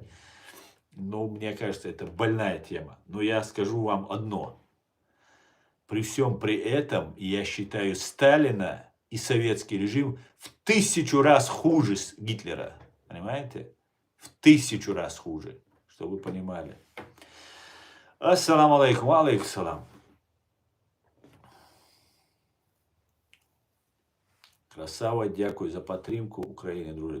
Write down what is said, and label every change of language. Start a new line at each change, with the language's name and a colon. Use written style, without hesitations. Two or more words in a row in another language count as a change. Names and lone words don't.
Russian: Но мне кажется, это больная тема. Но я скажу вам одно. При всем при этом я считаю Сталина и советский режим в 1000 раз хуже Гитлера. Понимаете? В 1000 раз хуже. Чтобы вы понимали.
Arabic: السلام عليكم، عليكم السلام.
Ukrainian: Красава, дякую за підтримку України, друзі.